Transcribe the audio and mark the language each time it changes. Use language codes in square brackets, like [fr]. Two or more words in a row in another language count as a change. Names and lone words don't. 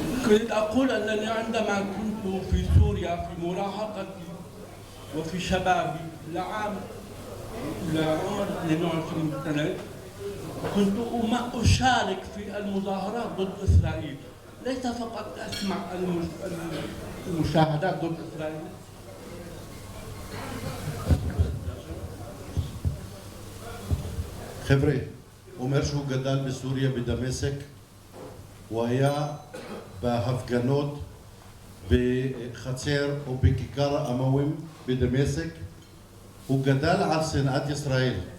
[ar] أريد أقول أنني عندما كنت في سوريا في مراهقتي وفي شبابي لعام لعمر 22 سنة كنت أشارك في المظاهرات ضد إسرائيل، ليس فقط أسمع المشاهدات ضد إسرائيل. [he] חבר'ה, הוא אומר שהוא גדל בסוריה בדמשק, הוא היה בהפגנות בחצר או בכיכר המוים בדמשק, הוא גדל על שנאת ישראל,